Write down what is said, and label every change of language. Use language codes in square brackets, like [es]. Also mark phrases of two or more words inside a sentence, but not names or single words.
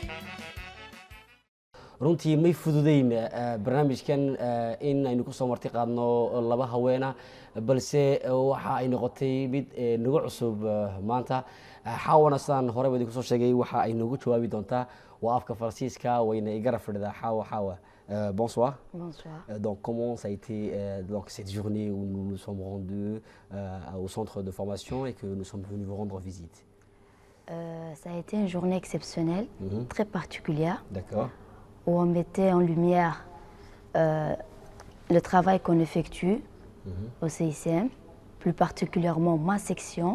[so] runtii may fududeyn barnaamijkan in aynu kusoo marti qaadno laba haweena balse waxa ay noqotay mid nagu cusub maanta. xaawana sidaan horeyba idinku soo sheegay waxa ay nagu jawaabi doontaa waa afka faransiiska wayna igara fadhidaa xaawa. [fr] Bonsoir. Bonsoir. Donc comment ça a été donc cette journée où nous nous sommes rendus au centre de formation et que nous sommes venus vous rendre visite? Ça a été une journée exceptionnelle, très particulière, D'accord. où on mettait en lumière le travail qu'on effectue au CICM, plus particulièrement ma section.